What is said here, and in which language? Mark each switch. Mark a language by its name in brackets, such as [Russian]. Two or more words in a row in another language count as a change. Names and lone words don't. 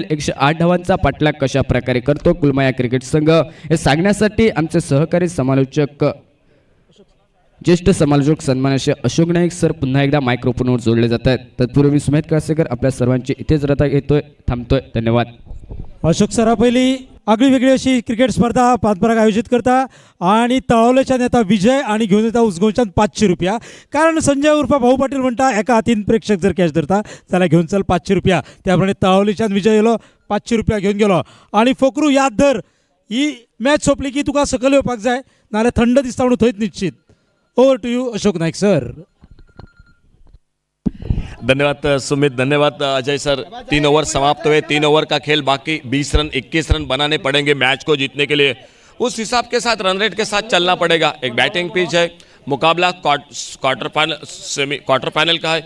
[Marathi] 108 धावांचा पाठलाग कशा प्रकारे करतो कुलमाया क्रिकेट संघ हे सांगण्यासाठी आमचे सहकारी समालोचक ज्येष्ठ समालोचक सन्माननीय अशोक नाईक सर पुन्हा एकदा मायक्रोफोनवर जोडले जात आहेत. तत्पूर्वी सुमेध कासेकर आपल्या सर्वांची इथेच रजा घेतोय, थांबतोय. धन्यवाद. [Konkani] अशोक सरा पहिली आगळी वेगळी अशी क्रिकेट स्पर्धा पानपराग आयोजित करता आणि तळवलेच्यान येता विजय आणि घेऊन येता उसगांवच्यान 500 रुपया. कारण संजय उर्फ भाऊ पाटील म्हणटा एका हातीन प्रेक्षक जर कॅश धरता जाल्यार घेऊन चल 500 रुपया. त्याप्रमाणे तळवलेच्यान विजय येलो 500 रुपया घेऊन गेलो. आणि फोकरू याद धर, ही मॅच सोंपली की तुका सकल येवपाक जाय, नाल्यार थंड दिसता म्हणून थंयच निश्चित. [English] Over to you Ashok Naik sir. [Marathi] धन्यवाद सुमित, धन्यवाद अजय सर. [Hindi] 3 ओवर समाप्त हुए, 3 ओवर का खेल बाकी. 20 रन 21 रन बनाने पड़ेंगे मैच को जीतने के लिए. उस हिसाब के साथ रन रेट के साथ चलना पड़ेगा. एक [English] batting pitch [Hindi] है, मुकाबला [English] quarter final [Hindi] का है.